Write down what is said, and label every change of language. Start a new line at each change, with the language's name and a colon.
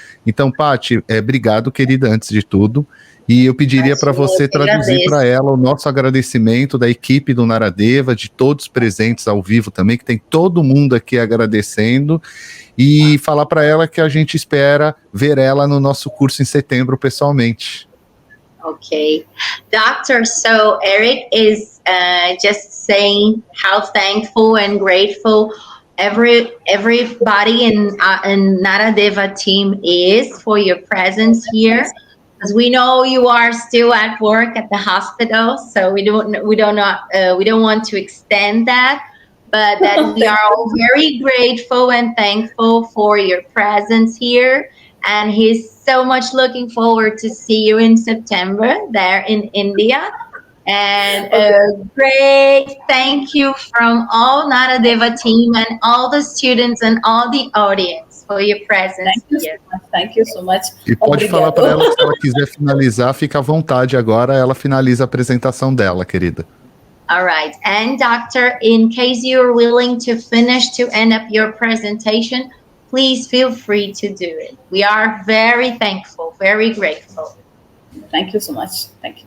Portuguese: Então, Paty, obrigado, querida, antes de tudo. E eu pediria para você traduzir para ela o nosso agradecimento da equipe do Naradeva, de todos presentes ao vivo também, que tem todo mundo aqui agradecendo, e falar para ela que a gente espera ver ela no nosso curso em setembro pessoalmente.
English: Okay, Doctor, so Eric is just saying how thankful and grateful everybody in Naradeva team is for your presence here. Because we know you are still at work at the hospital, so we don't want to extend that, but that we are all very grateful and thankful for your presence here. And he's so much looking forward to see you in September there in India. And a great thank you from all Naradeva team and all the students and all the audience for your presence here. Thank you so much.
Portuguese: E pode falar para ela que se ela quiser finalizar, fica à vontade agora, ela finaliza a apresentação dela, querida.
English: All right, and Doctor, in case you're willing to finish to end up your presentation, please feel free to do it. We are very thankful, very grateful. Thank you so much. Thank you.